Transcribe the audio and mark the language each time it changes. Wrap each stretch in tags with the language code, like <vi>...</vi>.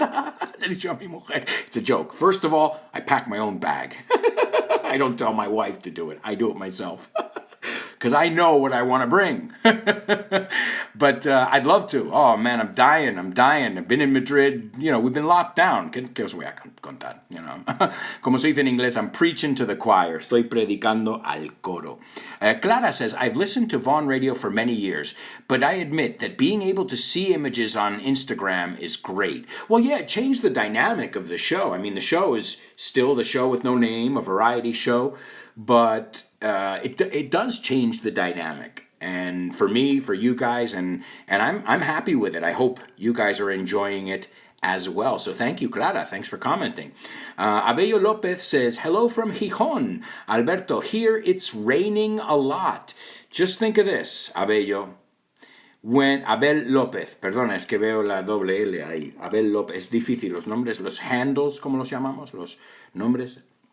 <es>Le he dicho a mi mujer.</es> <en>It's a joke. First of all, I pack my own bag. I don't tell my wife to do it. I do it myself. Because I know what I want to bring. But I'd love to. Oh, man, I'm dying. I've been in Madrid. You know, we've been locked down.</en> <es>¿Qué os voy a contar?</es> <en>You know,</en> <es>como se dice en inglés,</es> <en>I'm preaching to the choir.</en> <es>Estoy predicando al coro.</es> <en>Clara says, I've listened to Vaughn Radio for many years, but I admit that being able to see images on Instagram is great. Well, yeah, it changed the dynamic of the show. I mean, the show is still the show with no name, a variety show, but it does change the dynamic. And for me, for you guys, and I'm happy with it. I hope you guys are enjoying it as well. So thank you, Clara. Thanks for commenting. Abello Lopez says, hello from Gijón. Alberto, here it's raining a lot. Just think of this, Abello. When</en> <es>Abel López, perdona, es que veo la doble L ahí. Abel López, es difícil los nombres, los handles, ¿cómo los llamamos? Los nombres.</es>